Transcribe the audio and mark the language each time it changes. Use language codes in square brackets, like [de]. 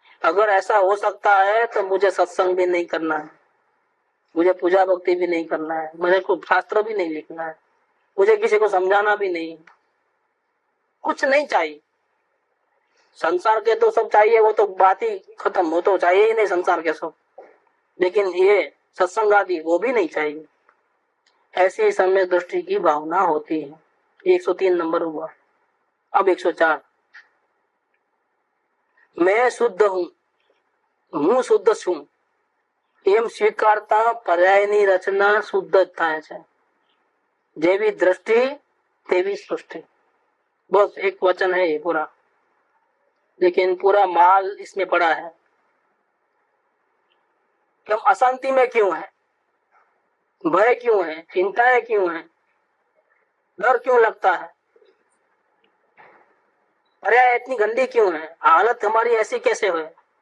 [hi] अगर ऐसा हो सकता है तो मुझे सत्संग भी नहीं करना है, मुझे पूजा भक्ति भी नहीं करना है, मुझे को शास्त्र भी नहीं लिखना है, मुझे किसी को समझाना भी नहीं, कुछ नहीं चाहिए। संसार के तो सब चाहिए, वो तो बात ही खत्म, वो तो चाहिए ही नहीं संसार के सब, लेकिन ये सत्संग आदि वो भी नहीं चाहिए। ऐसी सम्यक दृष्टि की भावना होती है। 103 नंबर हुआ। अब 104, मैं शुद्ध हूं, [gu] હું શુદ્ધ છું એમ સ્વીકારતા પર્યાયની રચના શુદ્ધ જ થાય છે। જેવી दृष्टि तेवी सृष्टि। [hi] बस एक वचन है ये पूरा, लेकिन पूरा माल इसमें पड़ा है कि हम अशांति में क्यों है, भय क्यों है, चिंताएं क्यों है, डर क्यों लगता है, पर्याय इतनी गंदी क्यों है, हालत हमारी ऐसी कैसे है।